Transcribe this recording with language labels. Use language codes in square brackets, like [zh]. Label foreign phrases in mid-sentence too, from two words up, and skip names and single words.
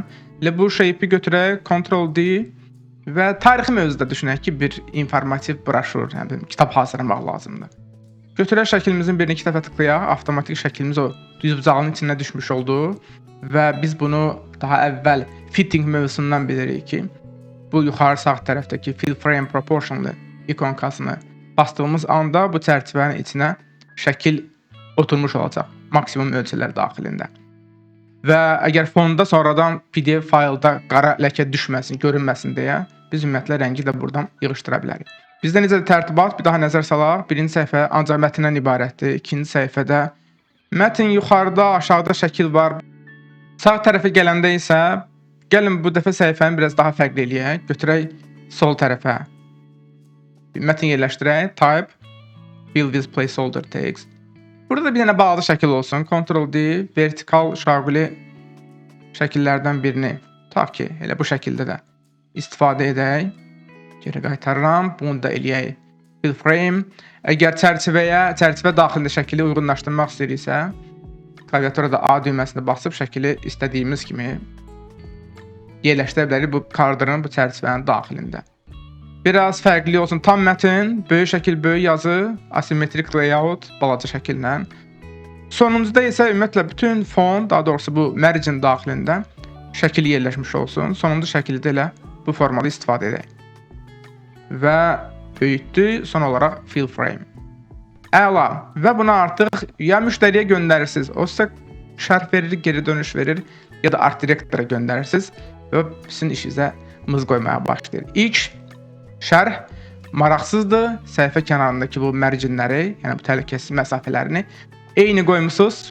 [az] Elə bu shape-i götürək, Ctrl-D və tarixi mövzuda düşünək ki, bir informativ broşur, yəni kitab hazırlamaq lazımdır. Götürək şəklimizin birini 2 dəfə tıklayaq, avtomatik şəklimiz o düz bucağının içinə düşmüş oldu və biz bunu daha əvvəl fitting mövzusundan bilirik ki, bu yuxarı sağ tərəfdəki [en] fill frame proportional [az] ikonkasını bastığımız anda bu çərçivənin içinə şəkil oturmuş olacaq, maksimum ölçülər daxilində. Və əgər fonda sonradan PDF faylda qara ləkə düşməsin, görünməsin deyə biz ümumiyyətlə rəngi də buradan yığışdıra bilərik. Bizdə necə tərtibat, bir daha nəzər salaq. Birinci səhifə ancaq mətndən ibarətdir. İkinci səhifədə mətn yuxarıda, aşağıda şəkil var. Sağ tərəfə gələndə isə gəlin bu dəfə səhifəni biraz daha fərqli eləyək. Götürək sol tərəfə. Mətn yerləşdirək. [en] Type, fill with placeholder text. [az] Burada da bir dənə balaca şəkil olsun. Ctrl-D, vertikal şaquli şəkillərdən birini tutaq ki, elə bu şəkildə də istifadə edək. Geri qaytarıram. Bunu da eləyək. [en] Fill frame. [az] Əgər çərçivə daxilində şəkili uyğunlaşdırmaq istəyiriksə, klaviaturada A düyməsində basıb şəkili istədiyimiz kimi yerləşdirə bilərik bu kardırın, bu çərçivənin daxilində. Biraz fərqli olsun. Tam mətn, böyük şəkil, böyük yazı, [en] asymmetric layout, [az] balaca şəkillə. Sonuncuda isə ümumiyyətlə bütün fon, daha doğrusu bu margin daxilində şəkil yerləşmiş olsun. Sonuncu şəkildə elə bu formada istifadə edək. Və böyütdü, son olaraq [en] fill frame. [az] Əla. Və bunu artıq ya müştəriyə göndərirsiniz, o sizə şərh verir, geri dönüş verir, ya da art direktora göndərirsiniz və sizin işinizə mız qoymaya başlayır. İlk şərh maraqsızdır. Səhifə kənarındakı bu marginləri, yəni bu təhlükəsiz məsafələrini eyni qoymusunuz.